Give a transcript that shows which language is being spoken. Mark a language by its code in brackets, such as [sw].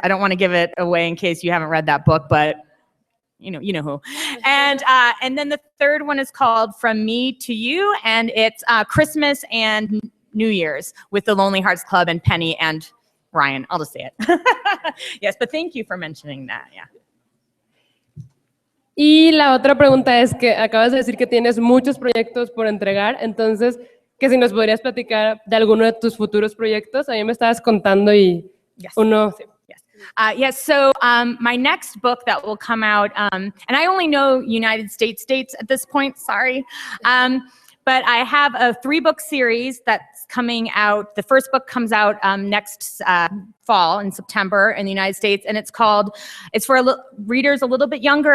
[en] I don't want to give it away in case you haven't read that book, but you know who. And then the 3rd one is called From Me to You, and it's Christmas and New Year's with the Lonely Hearts Club and Penny and Ryan. I'll just say it. Yes, but thank you for mentioning that. Yeah. [es] Y la otra pregunta es que acabas de decir que tienes muchos proyectos por entregar, entonces, que si nos podrías platicar de alguno de tus futuros proyectos. A mí me estabas contando y uno... Sí. [en] Yes, so my next book that will come out, and I only know United States dates at this point, sorry, but I have a 3-book series that's coming out. The first book comes out next fall in September in the United States, and it's for readers a little bit younger.